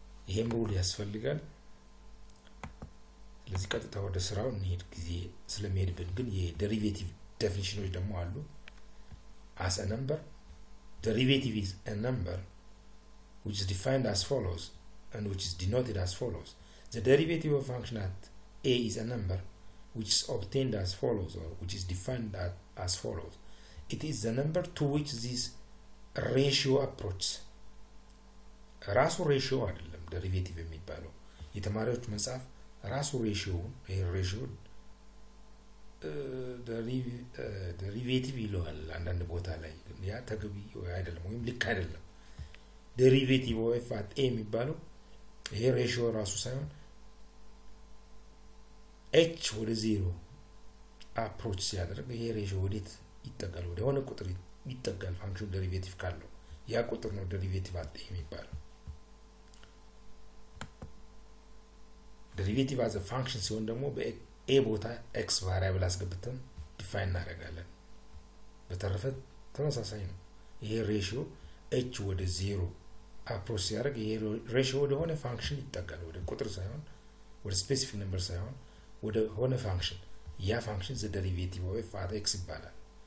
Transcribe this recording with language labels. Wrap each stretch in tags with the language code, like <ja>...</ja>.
<am>ይሄም ሩል ያስፈልጋል። ስለዚህ ቀጥታ ወደ ስራው እንሄድ ጊዜ ስለሚሄድብን ግን የዴሪቬቲቭ ዴፊኒሽኖች ደግሞ አሉ።</am> <en>as a number, derivative is a number which is defined as follows and which is denoted as follows. The derivative of function at a is a number which is obtained as follows or which is defined as follows. It is the number to which this ratio approaches.</en> <am>ራሱ ሬሽዮ አይደለም ዴሪቬቲቭ የሚባለው የተማሪዎች መጽሐፍ ራሱ ሬሽዮ ሬሽዮ ዴሪቬቲቭ ይለዋል አንዳንድ ቦታ ላይ ያ ተገቢ አይደለም ወይም ልክ አይደለም። ዴሪቬቲቭ of at a የሚባለው ይሄ ሬሽዮ ራሱ ሳይሆን h ወደ 0 approach ሲያደርግ ይሄ ሬሽዮ ወዴት ይጠጋል ወደ ሆነ ቁጥር ይጠጋል ፋንክሽን ዴሪቬቲቭ ካለው ያ ቁጥር ነው ዴሪቬቲቭ አለ የሚባለው ዴሪቬቲቭ as a function ሲሆን ደግሞ በa ቦታ x ቫሪያብል አስገብተን ዲፋይን እናደርጋለን በተረፈ ተመሳሳይ ነው ይሄ ሬሽዮ h ወደ 0 approach ሲያደርግ ይሄ ሬሽዮ ወደ ሆነ ፋንክሽን ይጠጋል ወደ ቁጥር ሳይሆን ወደ ስፔሲፊክ ነምበር ሳይሆን ወደ ሆነ ፋንክሽን ያ ፋንክሽን</am> <en>the derivative of f at x</en> <am>ይባላል</am>